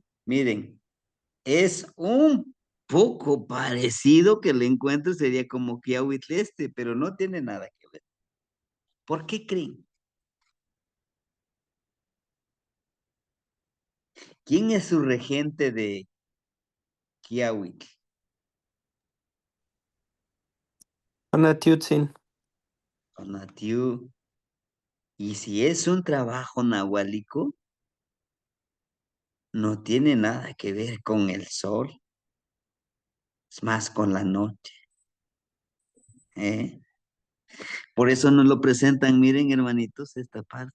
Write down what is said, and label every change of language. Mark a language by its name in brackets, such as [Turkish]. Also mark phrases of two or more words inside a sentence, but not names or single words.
[Spanish] Miren, es un poco parecido que le encuentro, sería como Kiawit este, pero no tiene nada que ver. ¿Por qué creen? ¿Quién es su regente de Kiawit? Anatiutzin. Onatiu. Y si es un trabajo nahuálico, no tiene nada que ver con el sol, es más con la noche, ¿eh? Por eso nos lo presentan, miren, hermanitos, esta parte.